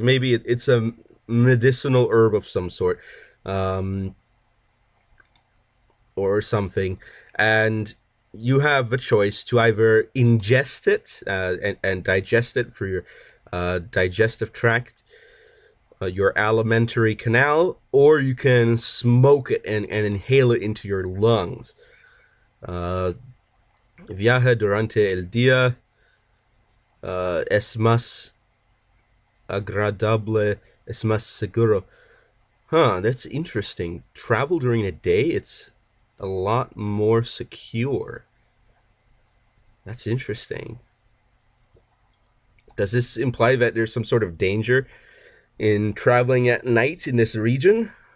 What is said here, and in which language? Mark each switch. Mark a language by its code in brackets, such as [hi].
[en] Maybe it's a medicinal herb of some sort, um, or something, and you have a choice to either ingest it and digest it for your digestive tract, your alimentary canal, or you can smoke it and inhale it into your lungs. [es] Uh, Viaja durante el día, es más agradable, es más seguro. [en] Huh, that's interesting. Travel during the day, it's a lot more secure. That's interesting. Does this imply that there's some sort of danger in traveling at night in this region?